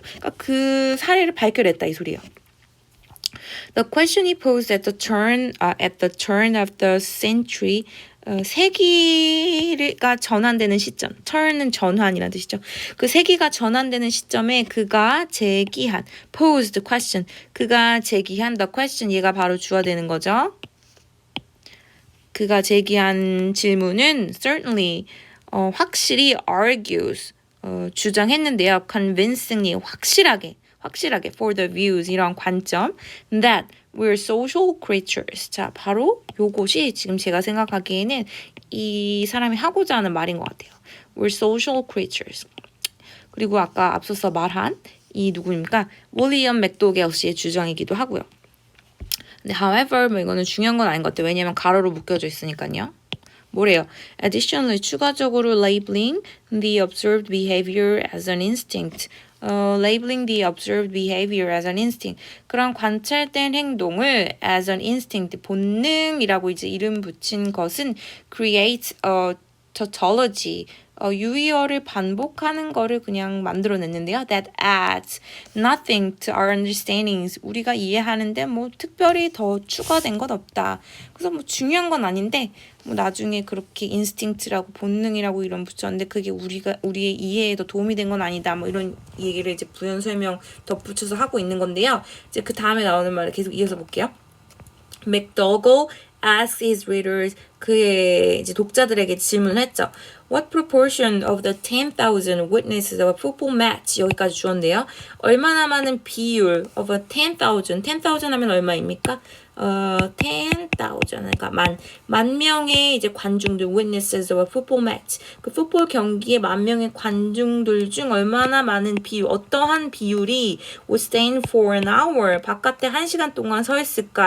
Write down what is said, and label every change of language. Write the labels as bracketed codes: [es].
[ko] 그러니까 그 사례를 발견했다 이 소리예요. [en] The question he posed at the turn of the century [ko] 세기가 전환되는 시점. turn은 전환이라는 뜻이죠. 그 세기가 전환되는 시점에 그가 제기한 [en] posed question. [ko] 그가 제기한 the question. 얘가 바로 주어되는 거죠. 그가 제기한 질문은 certainly 확실히 argues 주장했는데요. [en] convincingly 확실하게 for the views [ko] 이런 관점 [en] that we're social creatures. [ko] 자, 바로 요것이 지금 제가 생각하기에는 이 사람이 하고자 하는 말인 것 같아요. [en] We're social creatures. [ko] 그리고 아까 앞서서 말한 이 누구입니까? 윌리엄 맥도겔 씨의 주장이기도 하고요. 근데 however 뭐 이거는 중요한 건 아닌 것 같아요. 왜냐면 가로로 묶여져 있으니까요. 뭐래요? [en] Additionally 추가적으로 labeling the observed behavior as an instinct. labeling the observed behavior as an instinct. [ko] 그런 관찰된 행동을 [en] as an instinct, [ko] 본능이라고 이제 이름 붙인 것은 [en] create a tautology, [ko] 유의어를 반복하는 거를 그냥 만들어냈는데요. [en] That adds nothing to our understandings. [ko] 우리가 이해하는데 뭐 특별히 더 추가된 것 없다. 그래서 뭐 중요한 건 아닌데 뭐 나중에 그렇게 instinct라고 본능이라고 이런 붙였는데 그게 우리의 이해에 더 도움이 된 건 아니다. 뭐 이런 얘기를 이제 부연 설명 덧붙여서 하고 있는 건데요. 이제 그 다음에 나오는 말을 계속 이어서 볼게요. [en] McDougall asks his readers, [ko] 그의 이제 독자들에게 질문을 했죠. [en] What proportion of the 10,000 witnesses of a football match? [ko] 여기까지 주었는데요. 얼마나 많은 비율 of a 10,000, 10,000 하면 얼마입니까? 10,000, 그러니까 만 명의 이제 관중들, [en] witnesses of a football match. [ko] 그 풋볼 경기에 만 명의 관중들 중 얼마나 많은 비율, 어떠한 비율이 [en] would stand for an hour, [ko] 바깥에 1시간 동안 서 있을까?